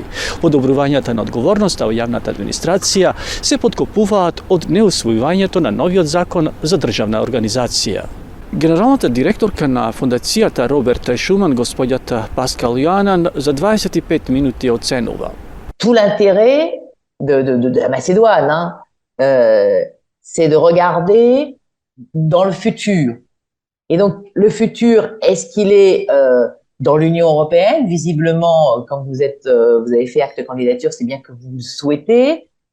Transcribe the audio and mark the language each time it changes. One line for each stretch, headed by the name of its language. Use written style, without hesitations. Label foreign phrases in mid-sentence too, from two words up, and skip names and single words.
Macedonian: Одобрувањата на одговорноста во јавната администрација се подкопуваат од неусвојувањето на новиот закон за државна организација. Генералната директорка на фондацијата Роберт Шуман, господјата Паскал Јоанан, за 25 минути оценува.
French: Tout l'intérêt de la Macédoine, c'est de regarder dans le futur. Et donc, le futur, est-ce qu'il est dans l'Union européenne? Visiblement, quand vous avez fait acte de candidature, c'est bien que vous le souhaitez.